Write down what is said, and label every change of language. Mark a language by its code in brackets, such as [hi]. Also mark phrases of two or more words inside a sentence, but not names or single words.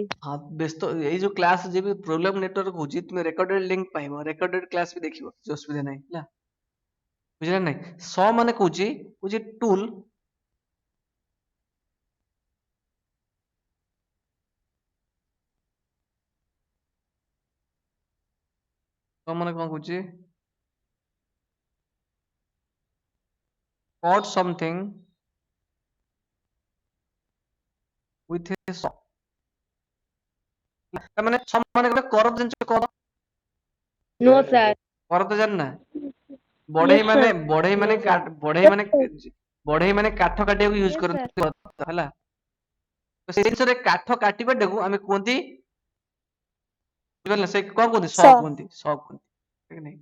[or] ହଁ ବ୍ୟସ୍ତ ଏଇ ଯୋଉ କ୍ଲାସ ଯେବେ [en] problem network [or] ହଉଛି ତୁମେ [en] recorded link [or] ପାଇବ [en] recorded class [or] ବି ଦେଖିବ କିଛି ଅସୁବିଧା ନାହିଁ ହେଲା ବୁଝିଲା ନାଇଁ ସ ମାନେ କହୁଛି ଟୁଲ ସ ମାନେ କଣ କହୁଛି [en] cut something with a saw [or] ମାନେ ସ ମାନେ ଗୋଟେ କର ଜିନିଷ କର [en] no sir [or] କର ତ ଜାଣିନା [en] yes sir. [or] ବଢେଇ ମାନେ କାଠ କାଟିବାକୁ ୟୁଜ [en] Yes, sir. [or] କରନ୍ତି ହେଲା ତ ସେଇ ଜିନିଷରେ କାଠ କାଟିବାଟାକୁ ଆମେ କୁହନ୍ତି ବୁଝିପାରିଲେ ସେ କଣ କୁହନ୍ତି ସ କୁହନ୍ତି ଠିକ ନାହିଁ